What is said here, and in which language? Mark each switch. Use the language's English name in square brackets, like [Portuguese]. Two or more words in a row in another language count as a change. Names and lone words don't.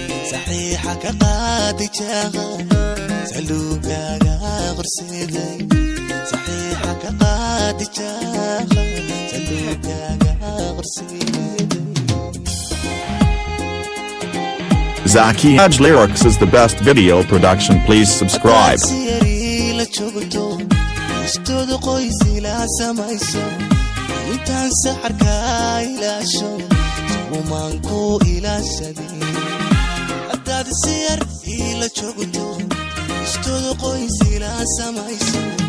[Somali] Saxiixa ka qaadi jaaha, saluugaaga qorsiin. Saxiixa ka qaadi jaaha, saluugaaga qorsiin. [English] Zaki Edge Lyrics is the best video production. Please subscribe. [Somali] Haddaad si yari la joogto, istooda qoys ila samayso, intaan saxarka ilaasho, kumaan ku ilaashadin. Haddaad si yar Ila joogto, istoodo qoys ila samayso.